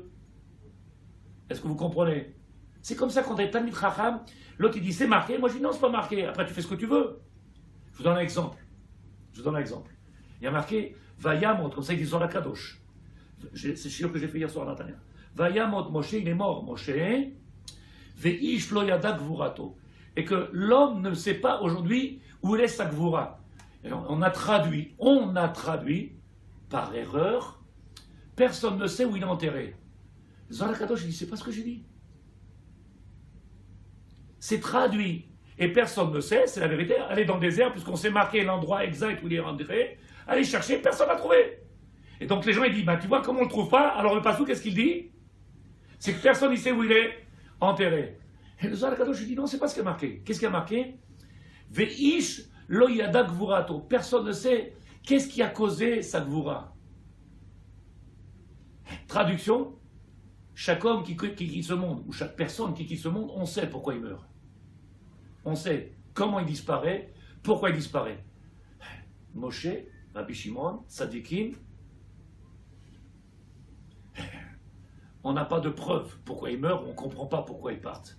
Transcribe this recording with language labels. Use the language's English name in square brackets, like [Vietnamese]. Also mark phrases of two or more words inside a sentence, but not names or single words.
[French] Est-ce que vous comprenez? C'est comme ça quand on est [Hebrew] תלמיד חכם, [French] l'autre il dit c'est marqué, moi je dis non, c'est pas marqué. Après, tu fais ce que tu veux. Je vous donne un exemple. Il y a marqué Vayamot, comme ça ils disent sur la Kadosh. C'est sûr que j'ai fait hier soir à Natania. [Hebrew] וימת משה, [French] il est mort, [Hebrew] Moshe, ואיש לא ידע גבורתו. [French] Et que l'homme ne sait pas aujourd'hui où est sa gvura. On a traduit par erreur, personne ne sait où il est enterré. Zohar Kadosh, il dit, c'est pas ce que j'ai dit. C'est traduit. Et personne ne sait, c'est la vérité. Allez dans le désert, puisqu'on sait marquer l'endroit exact où il est enterré. Allez chercher, personne n'a trouvé. Et donc les gens, ils disent, bah, tu vois, comme on ne le trouve pas, alors le Passou, qu'est-ce qu'il dit? C'est que personne ne sait où il est enterré. Et le Zohar Kadosh, il dit, non, c'est pas ce qui est marqué. Qu'est-ce qui est marqué? [Hebrew] ואיש לא ידע גבורתו. [French] Personne ne sait qu'est-ce qui a causé sa gvura. Traduction, chaque homme qui quitte ce monde, ou chaque personne qui quitte ce monde, on sait pourquoi il meurt. On sait comment il disparaît, pourquoi il disparaît. Moshe, Rabbi Shimon, Tzadikim, on n'a pas de preuve pourquoi ils meurent, on ne comprend pas pourquoi ils partent.